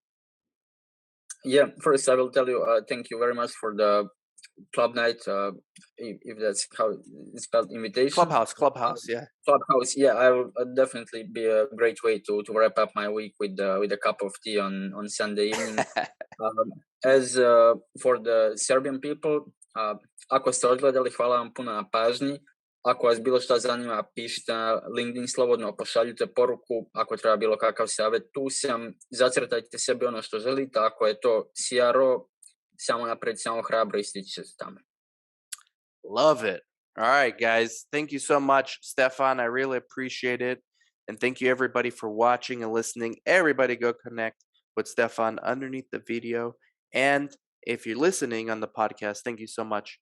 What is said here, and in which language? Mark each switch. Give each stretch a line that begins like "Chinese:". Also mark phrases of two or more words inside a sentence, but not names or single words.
English: Yeah, first I will tell you thank you very much for the club night, if that's how it's called, invitation. Clubhouse, yeah. Clubhouse, yeah, I will definitely be a great way to wrap up my week with a cup of tea on Sunday evening. As for the Serbian people,
Serbian: ako ste odgledali, hvala vam puno na pažnji. Ako vas bilo šta zanima, pišite na LinkedIn slobodno, pošaljite poruku, ako treba bilo kakav savjet, tu sam, zacrtajte sebi ono što želite, ako je to CRO, samo napred, samo hrabro ističe se tamo.
English: Love it. All right, guys. Thank you so much, Stefan. I really appreciate it. And thank you, everybody, for watching and listening. Everybody go connect with Stefan underneath the video. And if you're listening on the podcast, thank you so much.